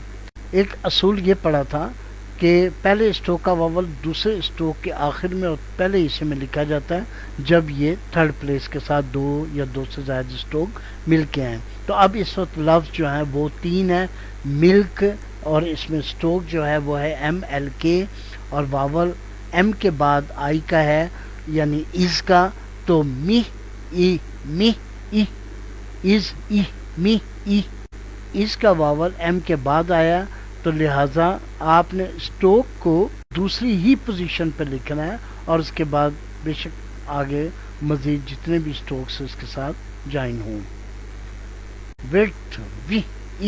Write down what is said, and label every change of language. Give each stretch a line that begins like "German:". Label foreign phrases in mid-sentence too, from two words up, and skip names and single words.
Urdu: ایک اصول یہ پڑھا تھا کہ پہلے اسٹروک کا واول دوسرے اسٹروک کے آخر میں اور پہلے حصے میں لکھا جاتا ہے جب یہ
English: third place
Urdu: کے ساتھ 2 یا 2 سے زائد اسٹروک مل کے ہیں. تو اب اس وقت لفظ جو ہے وہ 3 ہے، ملک، اور اس میں اسٹروک جو ہے وہ ہے ایم ایل کے اور واول ایم کے بعد آئی کا ہے یعنی از کا. تو می، ای، می، ای، از، ای، می، ای. اس کا واول ایم کے بعد آیا تو لہٰذا آپ نے اسٹروک کو دوسری ہی پوزیشن پہ لکھنا ہے اور اس کے بعد بے شک آگے مزید جتنے بھی اسٹروکس اس کے ساتھ جائن ہوں. ویٹ، وی، ای.